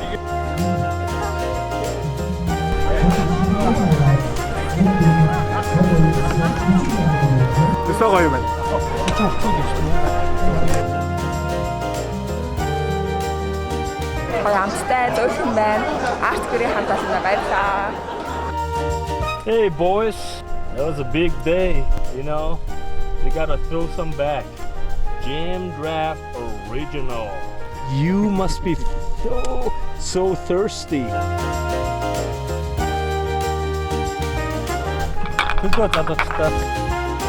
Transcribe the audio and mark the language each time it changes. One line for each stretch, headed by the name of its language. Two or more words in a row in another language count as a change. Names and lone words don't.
Mongolian: Тэсээ гоё юм байна. Гоё амттай зөөлхөн байна. Арт гэрийн хамт олонда баярлалаа.
English: Hey boys, that was a big day, you know. We gotta throw some back. Jam Draft Original. You must be so thirsty. Good job,